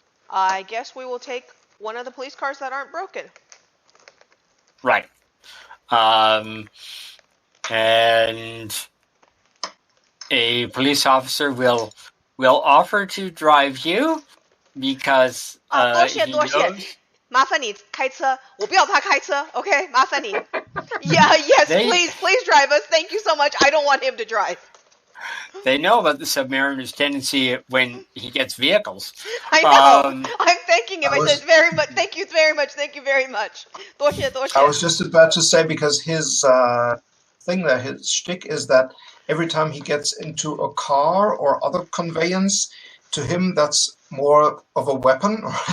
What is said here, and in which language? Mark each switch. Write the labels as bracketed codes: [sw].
[en] I guess we will take one of the police cars that aren't broken. Right. And a police officer will offer to drive you because [zh] 多谢 [en] he [zh] 多谢 [en] knows [zh] 麻烦你开车我不要他开车 OK 麻烦你 [en] Yeah, yes, please drive us. Thank you so much. I don't want him to drive. They know about the Submariner's tendency when he gets vehicles. I know. I'm thanking him. I said very much. Thank you very much. Thank you very much. [zh] 多谢多谢 [en] I was just about to say, because his thing there, his shtick is that every time he gets into a car or other conveyance, to him that's more of a weapon.